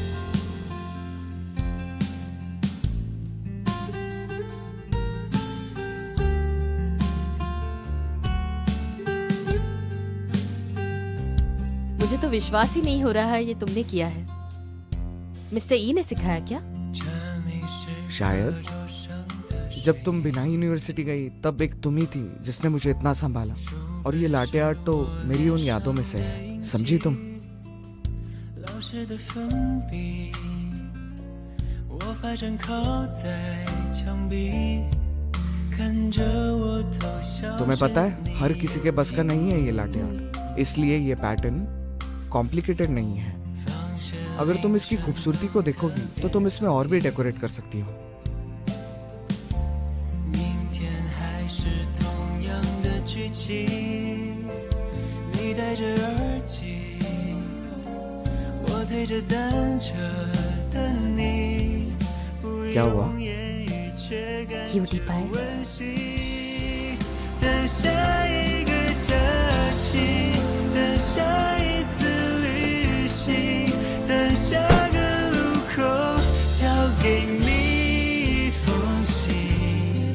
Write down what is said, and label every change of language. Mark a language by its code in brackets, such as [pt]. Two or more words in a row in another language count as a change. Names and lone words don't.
[hi] मुझे तो विश्वास ही नहीं हो रहा है ये तुमने किया है। मिस्टर ई ने सिखाया क्या? शायद जब तुम बिना यूनिवर्सिटी गई तब एक तुम ही थी जिसने मुझे इतना संभाला, और ये [en] latte art [hi] तो मेरी उन यादों में से है, समझी तुम? [zh] 老师的粉笔，我发站靠在墙壁，看着我偷笑。 [hi] तुम्हें पता है हर किसी के बस का नहीं है ये [en] latte art, [hi] इसलिए ये [en] pattern complicated [hi] नहीं है। अगर तुम इसकी खूबसूरती को देखोगी तो तुम इसमें और भी डेकोरेट कर सकती हो। [zh] 明天还是同样的剧情，你戴着耳机，我推着单车的你，不 [hi] क्या हुआ? [zh] 用言语却感 [hi] क्यूटी पाए। [zh] 温馨的下一个假期，的下一次旅行，的下个路口交给你一封信。